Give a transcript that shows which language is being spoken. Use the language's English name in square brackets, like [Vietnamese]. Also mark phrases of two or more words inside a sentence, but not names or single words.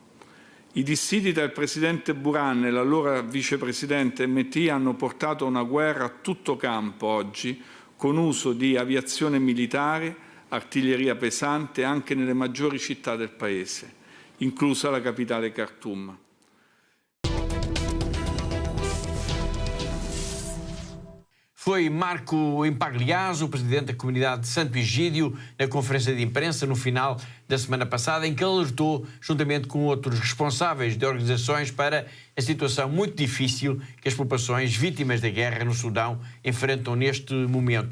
[Italian] I dissidi tra il presidente Burhan e l'allora vicepresidente MT hanno portato a una guerra a tutto campo oggi, con uso di aviazione militare, artiglieria pesante anche nelle maggiori città del paese, inclusa la capitale Khartoum. [Portuguese] Foi Marco Impagliazzo, o presidente da comunidade de Santo Egídio, na conferência de imprensa no final da semana passada, em que alertou, juntamente com outros responsáveis de organizações, para a situação muito difícil que as populações vítimas da guerra no Sudão enfrentam neste momento.